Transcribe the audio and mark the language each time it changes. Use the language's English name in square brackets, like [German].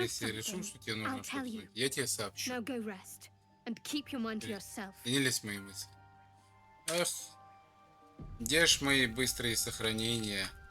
[Russian] Если я решу, что тебе нужно что-то знать, я тебе сообщу. [English] Now go rest, and keep your mind to yourself. [Russian] И не лезь в мои мысли. Ах, где ж мои быстрые сохранения?